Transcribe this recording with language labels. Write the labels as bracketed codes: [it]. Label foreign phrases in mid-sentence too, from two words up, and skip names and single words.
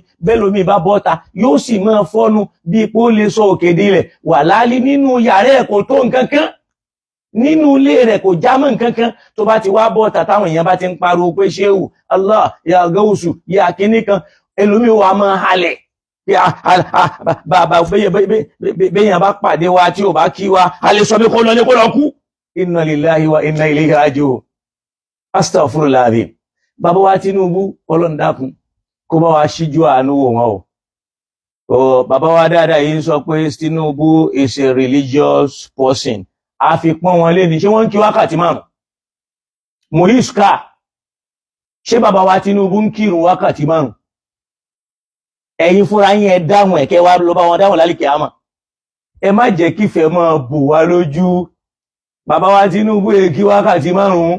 [yo] Bẹ́ẹ̀ lómi bá bọ́ta yóò sì máa fọ́nu bí ipò lè sọ òkèdè rẹ̀ wà láálí nínú yàrá ẹ̀ kò tó nǹkan kan, nínú ilé rẹ̀ kò já mọ́ nǹkan kan. Tó bá ti wá bọ́ta táwọn èèyàn bá ti ń pariwo pé ṣéwù Allah ya Gausu ya kíní kan, ẹlòmíì wa máa halẹ̀ bàbá béèyàn bá pàdé wa tí ò bá kí wa a lè sọ pé kó lọ ní kó lọ kú. [ar] إنا لله وإنا إليه راجعون. أستغفر الله العظيم. [yo] Bàbá wa Tinubu Ọlọ́run dákun kó bá wa ṣíjú àánú wò wọ́n o. Bàbá wa dáadáa yìí sọ pé Tinubu [en] is a religious person. [yo] A fi pọ́n wọn lé ní ṣé wọ́n ń kí wákàtí márùn-ún. Muhiska ṣé bàbá wa Tinubu ń kírun wákàtí márùn-ún? Ẹ̀yin fúnra yín ẹ dáhùn ẹ̀kẹ́ wa lọ bá wọn dáhùn lálẹ́ kíámà. Ẹ má jẹ́ kífẹ́ máa bò wá lójú. Bàbá wa Tinubu kí wákàtí márùn-ún.